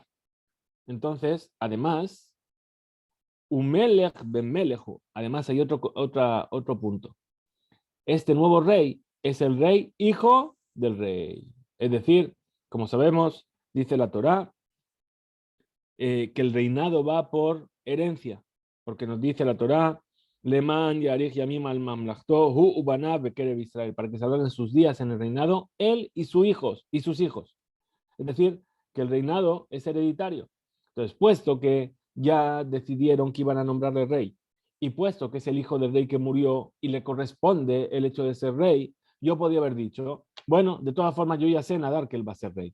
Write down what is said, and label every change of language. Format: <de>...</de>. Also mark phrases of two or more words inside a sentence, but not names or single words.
<es>Entonces, además,</es> <he>ומלך בן מלכו,</he> <es>además hay otro punto. Este nuevo rey es el rey hijo del rey. Es decir, como sabemos, dice la Torá, que el reinado va por herencia, porque nos dice la Torá,</es> <he>למען יאריך ימים על ממלכתו הוא ובניו בקרב ישראל,</he> <es>para que se hablen sus días en el reinado, él y sus hijos. Es decir, que el reinado es hereditario. Entonces, puesto que ya decidieron que iban a nombrarle rey, y puesto que es el hijo del rey que murió y le corresponde el hecho de ser rey, yo podía haber dicho, bueno, de todas formas yo ya sé nadar que él va a ser rey.</es>